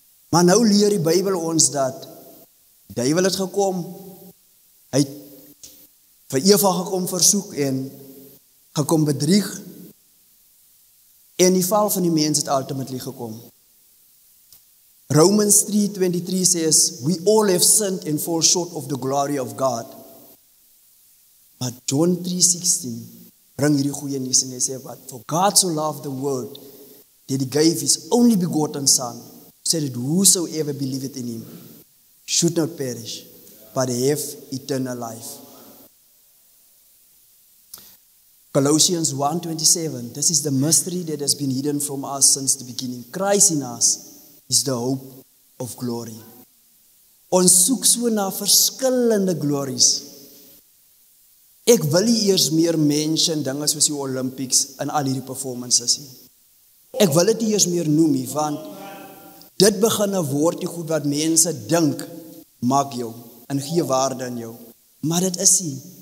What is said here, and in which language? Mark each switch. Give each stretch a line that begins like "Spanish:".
Afrikaans: Maar nou leer die Bybel ons dat die duiwel het gekom, hy het vir Eva gekom versoek en gekom bedrieg en die val van die mens het ultimately gekom.
English: Romans 3:23 says, we all have sinned and fall short of the glory of God. But John 3:16
Afrikaans: bring hierdie goeie nuus en hy sê,
English: but for God so loved the world that he gave his only begotten son, so that whosoever believeth in him should not perish, but have eternal life. Colossians 1:27, this is the mystery that has been hidden from us since the beginning. Christ in us is the hope of glory.
Afrikaans: Ons soek so na verskillende glories. Ek wil nie eers meer mention dinge soos die Olympics en al hierdie performances nie. Ek wil dit nie eers meer noem nie, want dit begin 'n woord die goed wat mense dink maak jou en gee waarde aan jou. Maar dit is nie.